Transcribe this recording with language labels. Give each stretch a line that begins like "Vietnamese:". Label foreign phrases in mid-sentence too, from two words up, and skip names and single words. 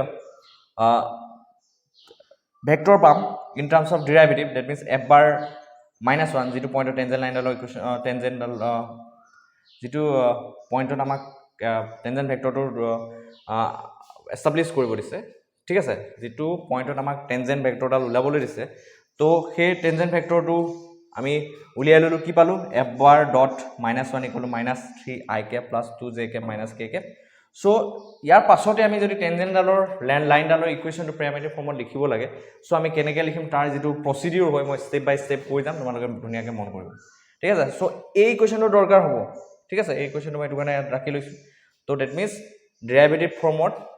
English: vector pam in terms of derivative that means
Assamese: f bar -1 যেটো পয়েন্টৰ
English: tangent line equation
Assamese: টেনজেন্ট যেটো পয়েন্টত আমাক
English: tangent vector
Assamese: এস্টাবলিশ কৰিব দিছে ঠিক আছে যেটো পয়েন্টত আমাক
English: tangent vector
Assamese: উলাবলৈ দিছে তো সেই
English: tangent vector
Assamese: আমি উলিয়াই ললো কি পালো
English: f bar dot -1 equal to -3 I cap plus 2 j cap minus k cap
Assamese: সো ইয়াৰ পাছতে আমি যদি টেনজেন্ট ডালৰ লাইন ডালৰ ইকুয়েশনটো
English: parametric form
Assamese: লিখিব লাগে সো আমি কেনেকৈ লিখিম তাৰ যেটো প্ৰসিডিউৰ হয় মই
English: step by step
Assamese: কৈ যাম তোমালোকে ধুনিয়াকৈ মন কৰিব ঠিক আছে সো এই ইকুয়েশনটো দৰকাৰ হ'ব ঠিক আছে এই ইকুয়েশনটো মই দুখানে ৰাখি লৈছো তো
English: that means derivative form